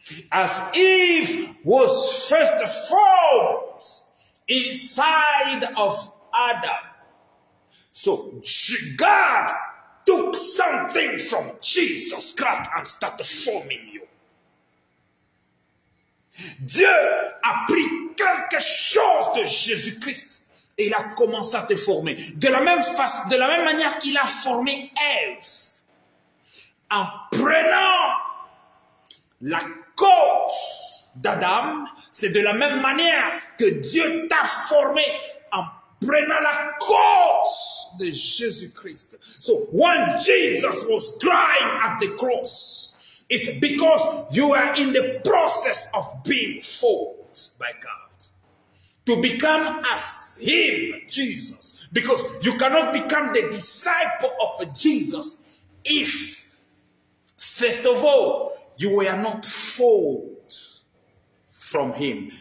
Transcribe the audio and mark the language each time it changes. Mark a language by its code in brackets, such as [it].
[en] As Eve was first formed inside of Adam. So God took something from Jesus Christ and started forming you. [fr] Dieu a pris quelque chose de Jésus-Christ et il a commencé à te former. De la même manière, il a formé Ève en prenant la côte d'Adam. C'est de la même manière que Dieu t'a formé en prenant la côte de Jésus-Christ. [en] So when Jesus was crying at the cross, it's because you are in the process of being formed by God. To become as Him, Jesus. Because you cannot become the disciple of Jesus if, first of all, you were not formed from Him.